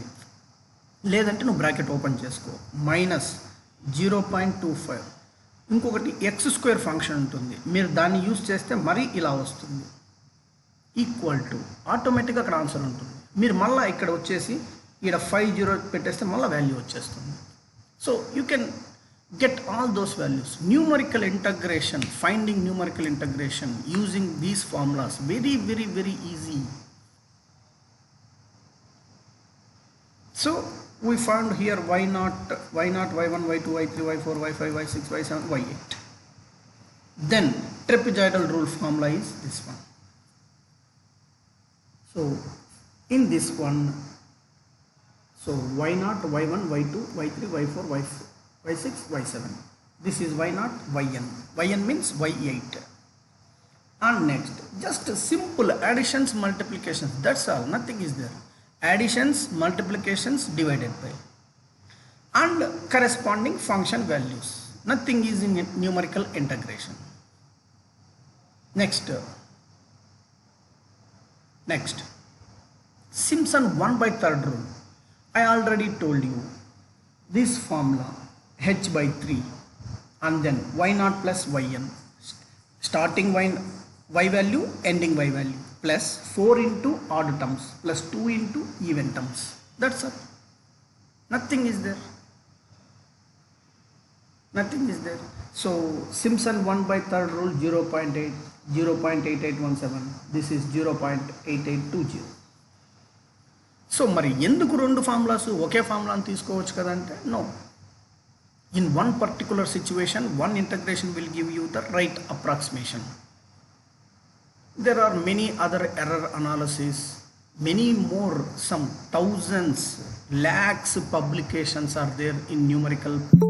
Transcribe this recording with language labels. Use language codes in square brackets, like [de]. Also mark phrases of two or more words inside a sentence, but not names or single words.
[te] లేదంటే నువ్వు [en] bracket open [te] చేసుకో, మైనస్ 0.25. ఇంకొకటి [en] x square function [te] ఉంటుంది, మీరు దాన్ని యూజ్ చేస్తే మరీ ఇలా వస్తుంది, [en] equal to [te] ఆటోమేటిక్గా అక్కడ ఆన్సర్ ఉంటుంది. మీరు మళ్ళీ ఇక్కడ వచ్చేసి ఇక్కడ 50 పెట్టేస్తే మళ్ళీ వాల్యూ వచ్చేస్తుంది. [en] so you can get all those values. Numerical integration, finding numerical integration using these formulas, very very very easy. So we found here y0, y1, y2, y3, y4, y5, y6, y7, y8. Then trapezoidal rule formula is this one. So in this one, so y0, y1, y2, y3, y4, y5, y6, y7. This is y0, yn. Yn means y8. And next, just simple additions, multiplications. That's all. Nothing is there. Additions, multiplications, divided by. And corresponding function values. Nothing is in numerical integration. Next. Simpson 1/3 rule. I already told you this formula. H by 3 and then y0 plus yn, starting y value, ending y value, plus 4 into odd terms plus 2 into even terms. That's all. Nothing is there. So Simpson 1/3 rule 0.8817. This is 0.8820. [te] సో మరి ఎందుకు రెండు ఫార్ములాస్ ఒకే ఫార్ములాని తీసుకోవచ్చు కదంటే నో. [en] In one particular situation, one integration will give you the right approximation. There are many other error analysis, many more, some thousands, lakhs publications are there in numerical.